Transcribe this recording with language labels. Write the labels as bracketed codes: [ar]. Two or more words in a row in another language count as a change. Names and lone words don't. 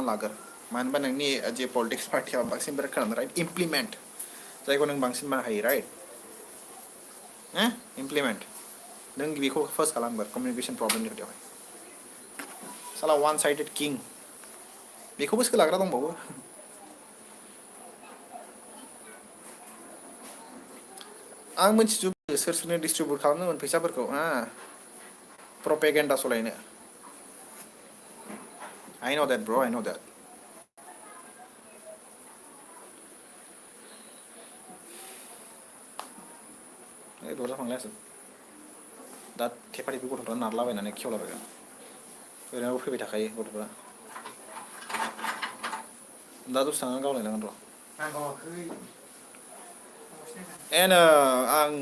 [brx] लागोर मानो होनबा नोंनि जे पलिटिक्स पार्टिया बांसिन बिराद खालामदों राइट इमप्लिमेन्ट जायखौ नों बांसिन बाहायो राइट हा इमप्लिमेन्ट नों बेखौ फार्स्ट खालामगोर कमिउनिकेसन प्रब्लेमनि खोथायावहाय साला [en] one sided [brx] किं बेखौबो सोलाग्रा दंबावो आं मिथिजोबो सोर सोरनो डिस्ट्रिबिउट खालामदोंमोन फैसाफोरखौ हा प्रपेगेन्डा सलायनो [en] I know that bro I know that [brx] दरजा फांलायासो दा थेफा थेफि गथ'फ्रा नारलाबायनानै खेवलाबायगोन ओरैनोबो फैबाय थाखायो गथ'फ्रा दा दसे थानानै गावलायनांगोन र' आं